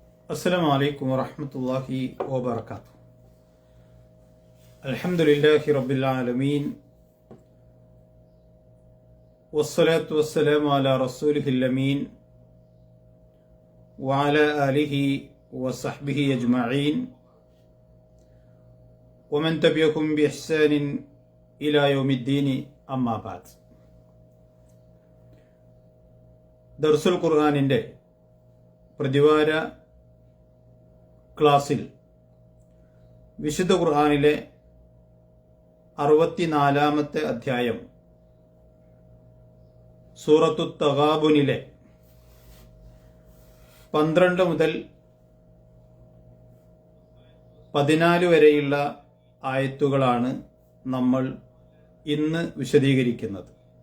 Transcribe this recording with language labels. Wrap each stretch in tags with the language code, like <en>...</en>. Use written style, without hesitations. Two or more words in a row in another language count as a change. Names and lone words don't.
<ar>السلام عليكم ورحمة الله وبركاته. الحمد لله رب العالمين والصلاة والسلام على رسوله الأمين وعلى آله وصحبه أجمعين ومن تبعهم بإحسان إلى يوم الدين أما بعد.</ar> <ml>ദർസുൽ ഖുർആനിൻ്റെ പ്രതിവാര ക്ലാസ്സിൽ വിശുദ്ധ ഖുർആനിലെ 64-ാമത്തെ അധ്യായം സൂറത്തു തഗാബുനിലെ 12 മുതൽ 14 വരെയുള്ള ആയത്തുകളാണ് നമ്മൾ ഇന്ന് വിശദീകരിക്കുന്നത്.</ml>